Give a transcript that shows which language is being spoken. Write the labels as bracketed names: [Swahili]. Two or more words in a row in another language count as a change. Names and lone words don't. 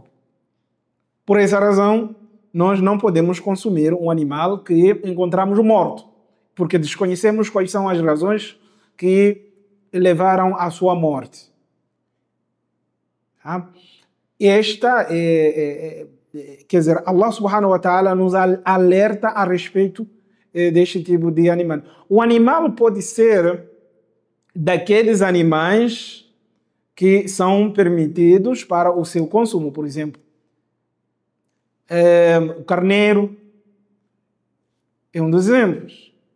[Portuguese] Por essa razão, nós não podemos consumir um animal que encontramos morto. porque desconhecemos quais são as razões que levaram à sua morte. Tá? Quer dizer, Allah [Arabic] سبحانه وتعالى [Portuguese] nos alerta a respeito deste tipo de animal. O animal pode ser daqueles animais que são permitidos para o seu consumo, por exemplo. O carneiro é um dos exemplos.